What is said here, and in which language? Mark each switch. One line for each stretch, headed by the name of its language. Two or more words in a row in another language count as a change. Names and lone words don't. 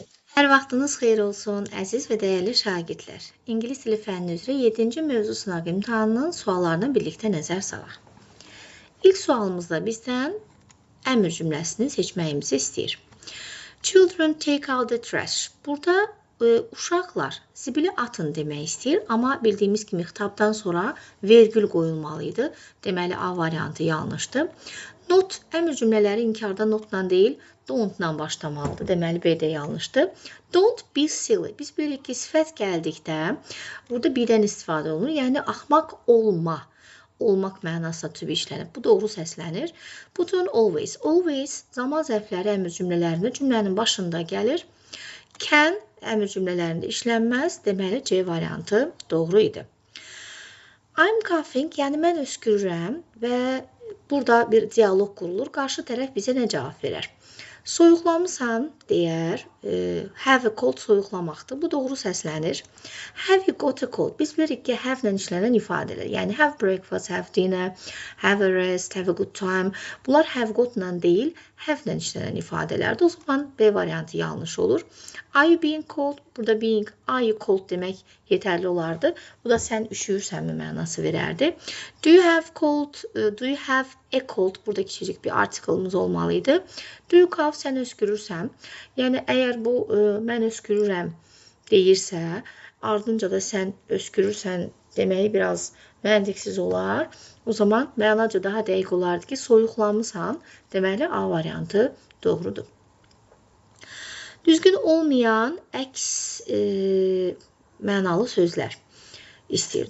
Azerbaijani: Hər vaxtınız xeyir olsun, əziz və dəyərli şagirdlər. İngilis dili fənni üzrə 7-ci mövzu sınaq imtahanının suallarına birlikdə nəzər salaq. İlk sualımızda bizdən əmr cümləsini seçməyimizi istəyir.
English: Children take out the trash.
Azerbaijani: Burada uşaqlar zibili atın demək istəyir, amma bildiyimiz kimi xitabdan sonra vergül qoyulmalıydı. Deməli, A variantı yanlışdır. Not, əmr cümlələri inkarda notla deyil, don't-la başlamalıdır. Deməli, B də yanlışdır.
English: Don't be silly.
Azerbaijani: Biz bilirik ki, sifət gəldikdə burada be-dən istifadə olunur. Yəni, axmaq olma. Olmaq mənasında
English: to be
Azerbaijani: işlənir. Bu doğru səslənir.
English: Put on always.
Azerbaijani: Always zaman zərfləri əmr cümlələrində cümlənin başında gəlir. Can əmr cümlələrində işlənməz. Deməli, C variantı doğru idi.
English: I'm coughing,
Azerbaijani: yəni mən öskürürəm və burada bir diyaloq qurulur. Qarşı tərəf bizə nə cavab verər? Soyuqlamısan deyər,
English: have a cold
Azerbaijani: soyuqlamaqdır. Bu doğru səslənir.
English: Have you got a cold?
Azerbaijani: Biz bilirik ki, have-lə işlənən ifadələr. Yəni,
English: have breakfast, have dinner, have a rest, have a good time.
Azerbaijani: Bunlar
English: have got-la
Azerbaijani: deyil, have-lə işlənən ifadələrdir. O zaman B variantı yanlış olur.
English: Are you being cold? Burada being, are you cold
Azerbaijani: demək yetərli olardı. Bu da sən üşüyürsənmi mənası verərdi.
English: Do you have cold? Do you have a cold?
Azerbaijani: Burada kiçicik bir artiklımız olmalıydı.
English: Do you cough?
Azerbaijani: Sən öskürürsən. Yəni, əgər bu mən öskürürəm deyirsə, ardınca da sən öskürürsən deməyi biraz məntiqsiz olar. O zaman mənaca daha dəqiq olardı ki, soyuqlamısan. Deməli, A variantı doğrudur. Düzgün olmayan əks mənalı sözlər istəyir.